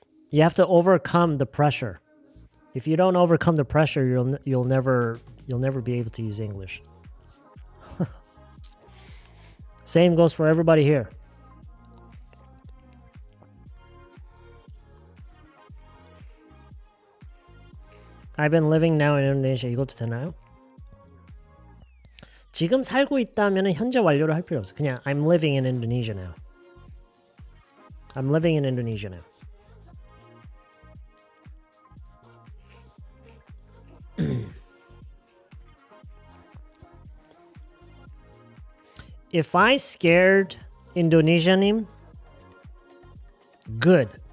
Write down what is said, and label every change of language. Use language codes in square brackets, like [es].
[en] You have to overcome the pressure. If you don't overcome the pressure, you'll never be able to use English. Same goes for everybody here. I've been living now in Indonesia. [ko] 이것도 되나요? 지금 살고 있다면 현재 완료를 할 필요 없어. 그냥 [en] I'm living in Indonesia now. I'm living in Indonesia now. If I scared Indonesianim, good.